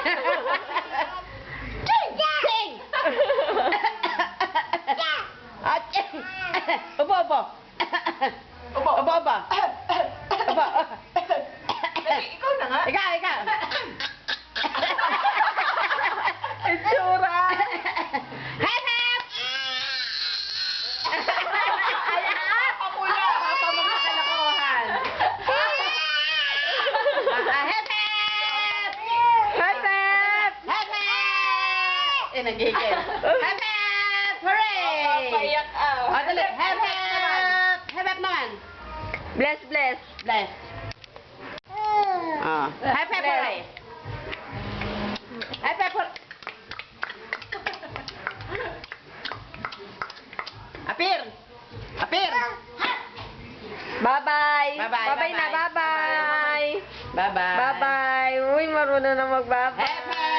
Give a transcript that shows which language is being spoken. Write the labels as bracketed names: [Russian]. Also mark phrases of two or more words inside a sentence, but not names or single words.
[Filipino] Ching! Ching! Aching! Ubo. Ikaw na nga. Ikaw. Itsura. Hep, hep! Papula. Papa mo ka kalokohan. Hep, hep! Hep, hep. Hep, hep! Nagigil. Hep, hep! Hooray! Papayak O, dali. Hep, hep! Hep, hep naman. Bless, bless. Bless. Hep, hep, hooray! Hep, hep, hooray! Apir! Bye-bye. Bye-bye, Bye-bye na, bye-bye. bye-bye. Bye-bye. Bye-bye. Uy, marunong na mag-bye-bye. Hep,